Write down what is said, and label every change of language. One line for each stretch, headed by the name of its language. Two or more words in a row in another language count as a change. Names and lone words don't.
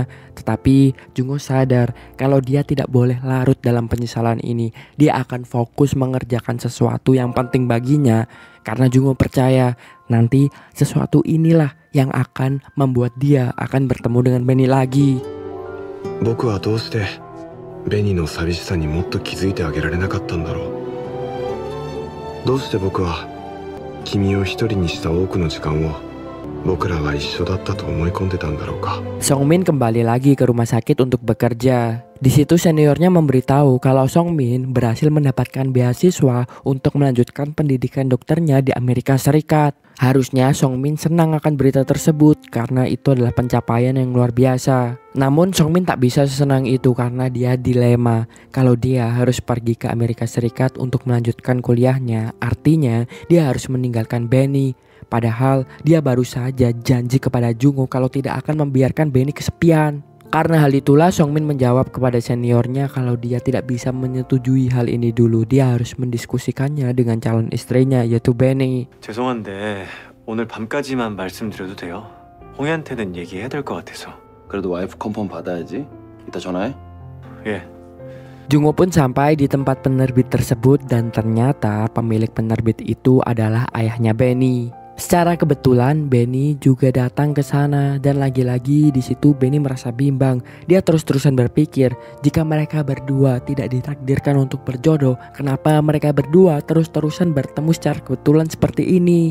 Indonesian: Tetapi Jungo sadar kalau dia tidak boleh larut dalam penyesalan ini. Dia akan fokus mengerjakan sesuatu yang penting baginya. Karena Jungo percaya nanti sesuatu inilah yang akan membuat dia akan bertemu dengan Benny lagi.
Japanese: 僕はどうしてベニの寂しさにもっと気づいてあげられなかったんだろう。どうして僕は君を一人にした多くの時間を僕らは一緒だったと思い込んでたんだろうか。
Indonesian: Songmin kembali lagi ke rumah sakit untuk bekerja. Di situ seniornya memberitahu kalau Songmin berhasil mendapatkan beasiswa untuk melanjutkan pendidikan dokternya di Amerika Serikat. Harusnya Songmin senang akan berita tersebut karena itu adalah pencapaian yang luar biasa. Namun Songmin tak bisa sesenang itu karena dia dilema. Kalau dia harus pergi ke Amerika Serikat untuk melanjutkan kuliahnya, artinya dia harus meninggalkan Benny. Padahal dia baru saja janji kepada Jungo kalau tidak akan membiarkan Benny kesepian. Karena hal itulah Songmin menjawab kepada seniornya kalau dia tidak bisa menyetujui hal ini dulu. Dia harus mendiskusikannya dengan calon istrinya yaitu Benny.
Korean: 죄송한데 오늘 밤까지만 말씀드려도 돼요? 홍희한테는 얘기해야 될 것 같아서. 그래도 와이프 컨펌 받아야지. 이따 전화해. 예.
Indonesian: Jungo pun sampai di tempat penerbit tersebut dan ternyata pemilik penerbit itu adalah ayahnya Benny. Secara kebetulan Benny juga datang ke sana dan lagi-lagi di situ Benny merasa bimbang. Dia terus-terusan berpikir, jika mereka berdua tidak ditakdirkan untuk berjodoh, kenapa mereka berdua terus-terusan bertemu secara kebetulan seperti ini?